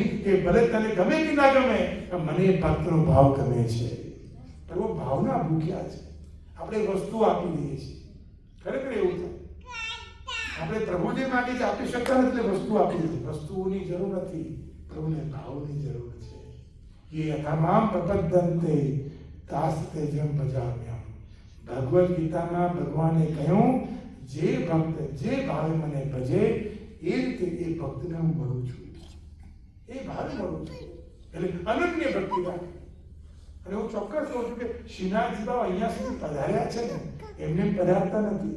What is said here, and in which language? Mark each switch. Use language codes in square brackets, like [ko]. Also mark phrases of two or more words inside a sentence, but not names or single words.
[gu] કે ભલે તને ગમે કે ના ગમે, મને ભક્તનો ભાવ ગમે છે. પ્રભુ ભાવના ભૂખ્યા છે. આપણે વસ્તુ આપી દઈએ છીએ, ખરેખર એવું થાય. આપણે પ્રભુ જે માંગે છે આપી શકતા નથી, વસ્તુ આપી દીધી. વસ્તુઓની જરૂર નથી, પ્રભુને ભાવની જરૂર છે. [sa] ये यथामाम प्रपद्यन्ते तास्ते जम भजाम्यहम्। [gu] भगवद गीताમાં ભગવાને કહ્યું જે ભક્ત જે ભાવે મને ભજે એ રીતે એ ભક્તને હું મળું છું, એ ભાવે મળું છું, એટલે અનન્ય ભક્તિ રાખે. અને હું ચોક્કસ કહું છું કે શ્રીનાથજી બાબા અહીંયા સુધી પધાર્યા છે ને એમને પધારતા નથી.